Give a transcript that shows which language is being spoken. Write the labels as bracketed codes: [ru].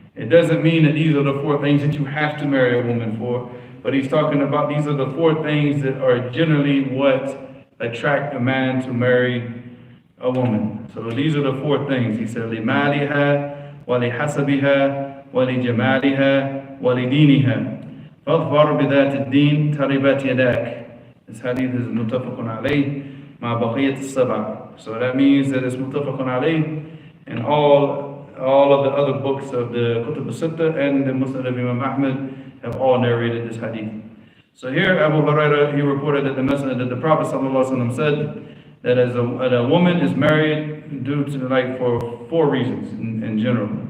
[en] It doesn't mean that these are the four things that you have to marry a woman for, but he's talking about these are the four things that are generally what attract a man to marry a woman. So these are the four things. He said, [ar] لِمَالِهَا ولحسبها ولجمالها ولدينها فاظفر بذات الدين تربت يداك. [en] This hadith is [ar] متفق عليه مع بقية السبع. [en] So that means that it's متفق عليه, and all of the other books of the Kutub al-Sitta and the Musnad of Imam Ahmad have all narrated this hadith. So here Abu Hurairah, he reported that the Prophet ﷺ said that as a woman is married due to for 4 reasons in general.